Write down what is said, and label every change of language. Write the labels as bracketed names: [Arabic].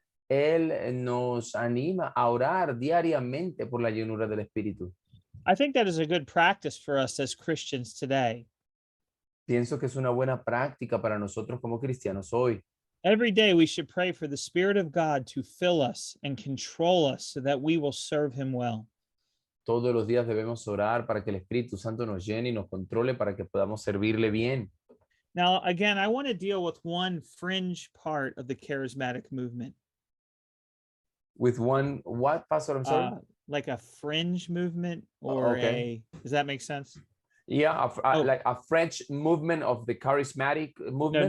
[Spanish] Él nos anima a orar diariamente por la llenura del Espíritu. [English] I think that is a good practice for us as Christians today. [Spanish] Pienso que es una buena práctica para nosotros como cristianos hoy. [English] Every day we should pray for the Spirit of God to fill us and control us so that we will serve him well. [Spanish] Todos los días debemos orar para que el Espíritu Santo nos llene y nos controle para que podamos servirle bien. [English] Now, again, I want to deal with one fringe part of the charismatic movement. With one, what, Pastor? I'm sorry? Like a fringe movement or okay. does that make sense? Yeah, like a French movement of the charismatic movement.